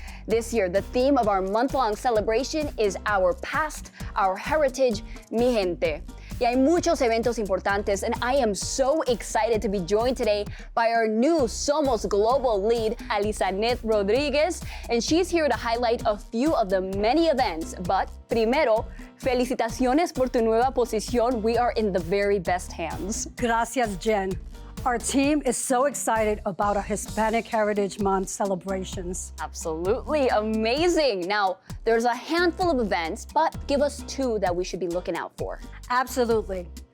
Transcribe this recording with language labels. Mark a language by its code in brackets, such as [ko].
[en] This year, the theme of our month-long celebration is Our Past, Our Heritage, Mi Gente. [es] Y hay muchos eventos importantes, [en] and I am so excited to be joined today by our new Somos Global lead, Alisanet Rodriguez, and she's here to highlight a few of the many events. But [es] primero, felicitaciones por tu nueva posición. [en] We are in the very best hands. [es] Gracias, Jen. [en] Our team is so excited about our Hispanic Heritage Month celebrations. Absolutely amazing. Now, there's a handful of events, but give us two that we should be looking out for. Absolutely.